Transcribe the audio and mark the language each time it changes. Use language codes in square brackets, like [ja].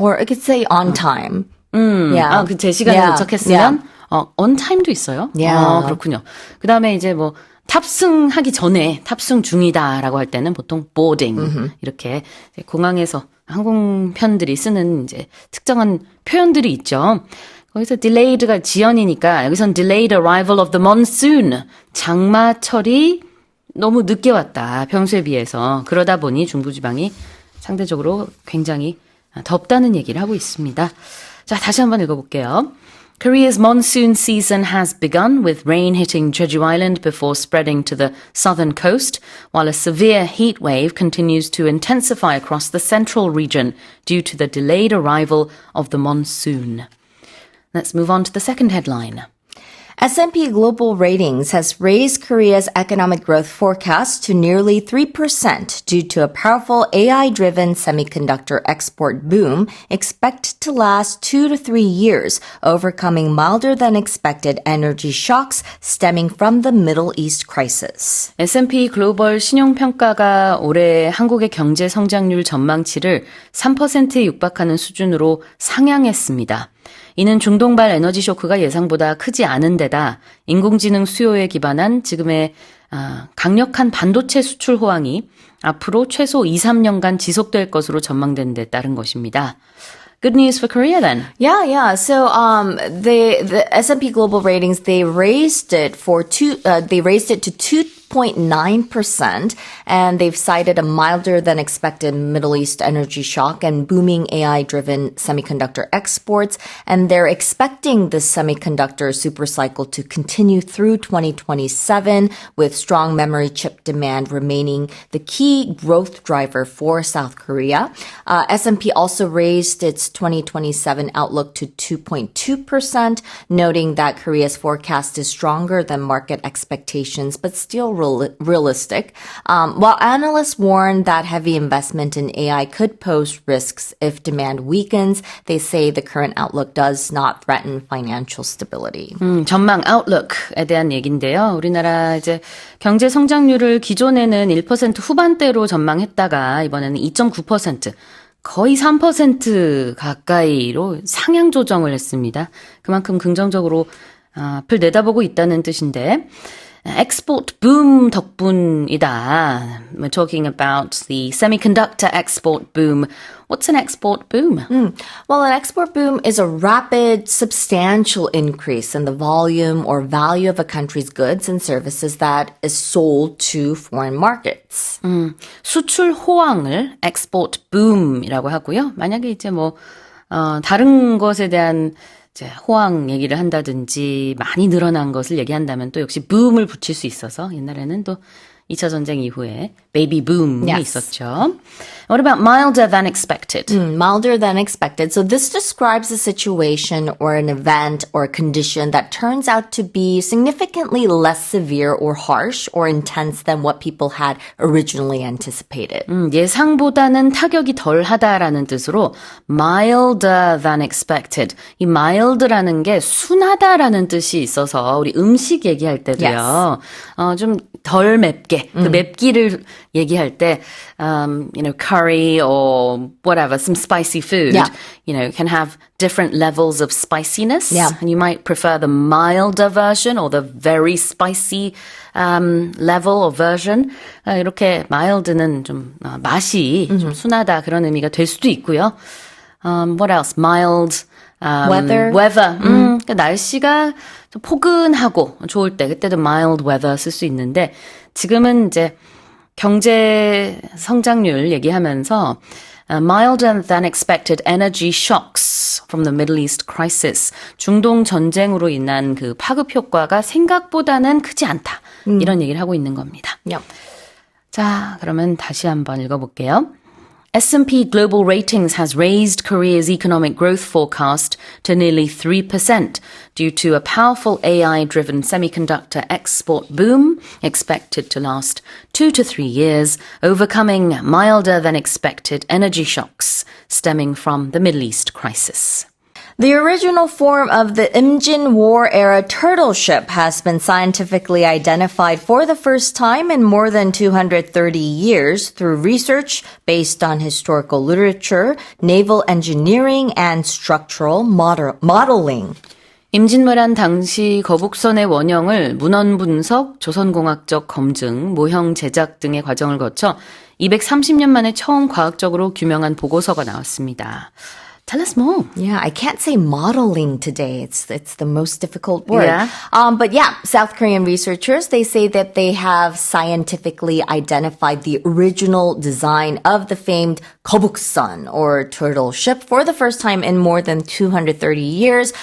[en] Or I could say on time. Yeah. [ko] 제 시간에 [en] Yeah. [ko] 도착했으면 on time도 있어요. [en] Yeah. [ko] 그렇군요. 그다음에 이제 뭐 탑승하기 전에 탑승 중이다라고 할 때는 보통 boarding 이렇게 공항에서 항공편들이 쓰는 이제 특정한 표현들이 있죠. 거기서 delayed가 지연이니까 여기선 [en] delayed arrival of the monsoon. [ko] 장마철이 너무 늦게 왔다. 평소에 비해서. 그러다 보니 중부지방이 상대적으로 굉장히 덥다는 얘기를 하고 있습니다. 자, 다시 한번 읽어볼게요. [en] Korea's monsoon season has begun with rain hitting Jeju Island before spreading to the southern coast, while a severe heat wave continues to intensify across the central region due to the delayed arrival of the monsoon. Let's move on to the second headline. S&P Global Ratings has raised Korea's economic growth forecast to nearly 3% due to a powerful AI-driven semiconductor export boom expected to last 2 to 3 years, overcoming milder than expected energy shocks stemming from the Middle East crisis. [ko] S&P 글로벌 신용평가가 올해 한국의 경제 성장률 전망치를 3%에 육박하는 수준으로 상향했습니다. 이는 중동발 에너지 쇼크가 예상보다 크지 않은 데다 인공지능 수요에 기반한 지금의 강력한 반도체 수출 호황이 앞으로 최소 2, 3년간 지속될 것으로 전망된 데 따른 것입니다. [en] Good news for Korea then. Yeah. So, the S&P Global Ratings, they raised it to 2.9%, and they've cited a milder than expected Middle East energy shock and booming AI-driven semiconductor exports. And they're expecting this semiconductor supercycle to continue through 2027, with strong memory chip demand remaining the key growth driver for South Korea. S&P also raised its 2027 outlook to 2.2%, noting that Korea's forecast is stronger than market expectations, but still realistic. While analysts warn that heavy investment in AI could pose risks if demand weakens, they say the current outlook does not threaten financial stability. [ko] 전망 [en] outlook [ko] 에 대한 얘기인데요. 우리나라 이제 경제 성장률을 기존에는 1% 후반대로 전망했다가 이번에는 2.9%, 거의 3% 가까이로 상향 조정을 했습니다. 그만큼 긍정적으로 앞을 내다보고 있다는 뜻인데 [en] export boom [ko] 덕분이다. [en] We're talking about the semiconductor export boom. What's an export boom? Well, an export boom is a rapid, substantial increase in the volume or value of a country's goods and services that is sold to foreign markets. [ko] 수출 호황을 [en] export boom [ko] 이라고 하고요. 만약에 이제 뭐 다른 것에 대한 이제 호황 얘기를 한다든지 많이 늘어난 것을 얘기한다면 또 역시 boom을 붙일 수 있어서 옛날에는 또 2차 전쟁 이후에 베이비 붐이 [en] Yes. [ko] 있었죠. [en] What about milder than expected? Milder than expected. So this describes a situation or an event or a condition that turns out to be significantly less severe or harsh or intense than what people had originally anticipated. [ko] 예상보다는 타격이 덜하다라는 뜻으로 [en] milder than expected. [ko] 이 [en] mild [ko] 라는 게 순하다라는 뜻이 있어서 우리 음식 얘기할 때도요. [en] 좀 덜 맵게 그 맵기를 얘기할 때 you know curry or whatever some spicy food Yeah. you know can have different levels of spiciness Yeah. and you might prefer the milder version or the very spicy level or version [ko] 이렇게 mild는 좀 맛이 좀 순하다 그런 의미가 될 수도 있고요. [en] What else? Mild Weather. [ko] 그러니까 날씨가 좀 포근하고 좋을 때 그때도 [en] mild weather [ko] 쓸 수 있는데 지금은 이제 경제 성장률 얘기하면서 [en] milder than expected energy shocks from the Middle East crisis. [ko] 중동 전쟁으로 인한 그 파급 효과가 생각보다는 크지 않다. 이런 얘기를 하고 있는 겁니다. [en] Yep. [ko] 자, 그러면 다시 한번 읽어볼게요. [en] S&P Global Ratings has raised Korea's economic growth forecast to nearly 3% due to a powerful AI-driven semiconductor export boom expected to last 2 to 3 years, overcoming milder than expected energy shocks stemming from the Middle East crisis. The original form of the Imjin War-era turtle ship has been scientifically identified for the first time in more than 230 years through research based on historical literature, naval engineering, and structural modeling. [ko] 임진왜란 당시 거북선의 원형을 문헌 분석, 조선공학적 검증, 모형 제작 등의 과정을 거쳐 230년 만에 처음 과학적으로 규명한 보고서가 나왔습니다. [en] Tell us more. Yeah, I can't say modeling today. It's the most difficult word. Yeah. But yeah, South Korean researchers, they say that they have scientifically identified the original design of the famed Kobuksun or turtle ship for the first time in more than 230 years.